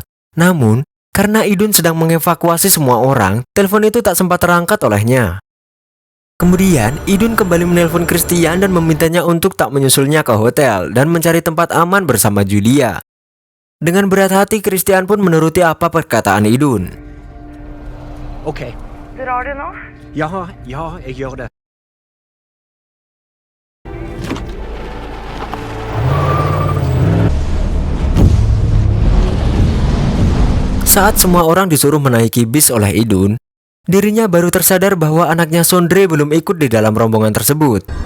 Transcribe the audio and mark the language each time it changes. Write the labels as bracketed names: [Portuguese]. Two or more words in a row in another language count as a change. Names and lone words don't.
[Indonesian] Namun, karena Idun sedang mengevakuasi semua orang, telepon itu tak sempat terangkat olehnya. Kemudian, Idun kembali menelpon Christian dan memintanya untuk tak menyusulnya ke hotel dan mencari tempat aman bersama Julia. Dengan berat hati, Christian pun menuruti apa perkataan Idun. [Swedish] Okej. Drar du nå? Ja, jag gör det. [Indonesian] Saat semua orang disuruh menaiki bis oleh Idun, dirinya baru tersadar bahwa anaknya Sondre belum ikut di dalam rombongan tersebut.